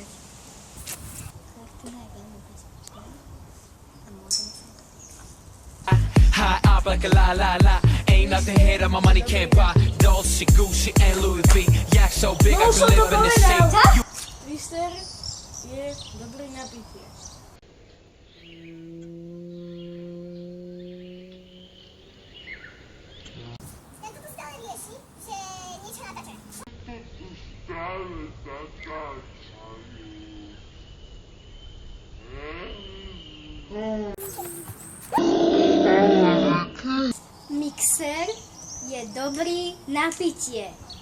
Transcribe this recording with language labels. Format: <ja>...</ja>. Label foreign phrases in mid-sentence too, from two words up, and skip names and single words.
<sk>Elektrina je veľmi bezpečná a môžeme sa jej dotýkať.</sk> <en>high up like a la la la. Ain't nothing here that my money can't buy. Dolce, Gucci, and Louis V. Yak so big I could live in the sea. You</en> <sk>Twister je dobrý na pitie. Tento tu stále rieši, že niečo natáča. Mixer je dobrý na pitie.</sk>